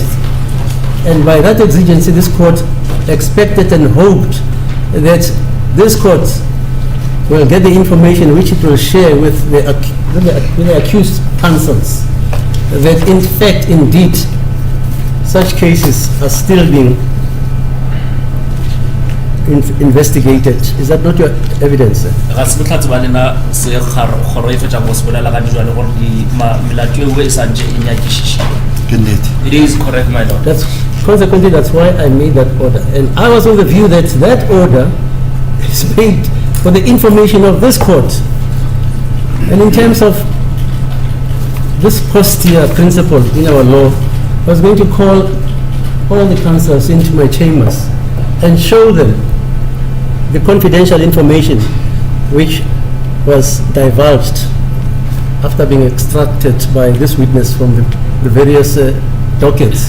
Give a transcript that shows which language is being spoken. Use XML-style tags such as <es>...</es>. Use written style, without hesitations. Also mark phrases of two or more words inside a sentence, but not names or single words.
<en>And by that exigency, this court expected and hoped that this court will get the information which it will share with the accused counsels, that in fact, indeed, such cases are still being investigated. Is that not your evidence, sir?</en> <nso>Ga se botlhatsi ba lena se kgoro e fetsa go se bolela ka dijwa le gore melato eo e santse e nyakišiša. ke nnete</nso> <en>It is correct, my lord. Consequently, that's why I made that order. And I was of the view that that order is made for the information of this court. And in terms of this posterior principle in our law, I was going to call all the counsels into my chambers and show them the confidential information which was divulged after being extracted by this witness from the various dockets.</en>